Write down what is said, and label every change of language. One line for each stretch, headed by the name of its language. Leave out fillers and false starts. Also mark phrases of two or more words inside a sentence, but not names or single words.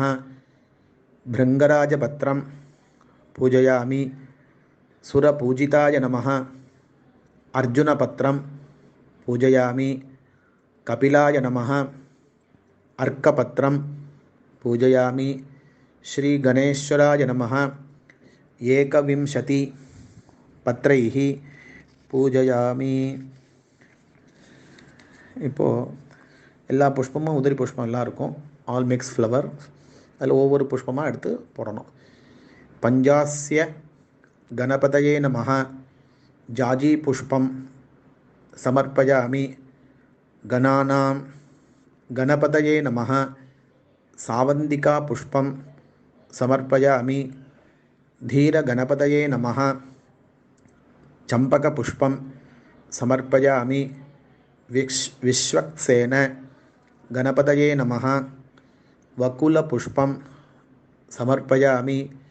Sanskrit: भृङ्गराजपत्रं पूजयामि. सुरपूजिताय नमः. अर्जुनपत्रं पूजयामि. कपिलाय नमः. अर्कपत्रं पूजयामि. श्रीगणेश्वराय नमः. एकविंशति पत्रैः पूजयामि.
Tamil: இப்போது எல்லா புஷ்பமும் உதிரி புஷ்பம் எல்லாம் இருக்கும்.
English: all mix flower.
Tamil: அதில் ஒவ்வொரு புஷ்பமாக எடுத்து போடணும்.
Sanskrit: पञ्चास्य गणपतये नमः. जाजी पुष्पं समर्पयामि. गणानां गणपतये नमः. चावन्तिका पुष्पं समर्पयामि. धीरगणपतये नमः. चम्पकपुष्पं समर्पयामि. विश्वक्सेन गणपतये नमः. वकुलपुष्पं समर्पयामि.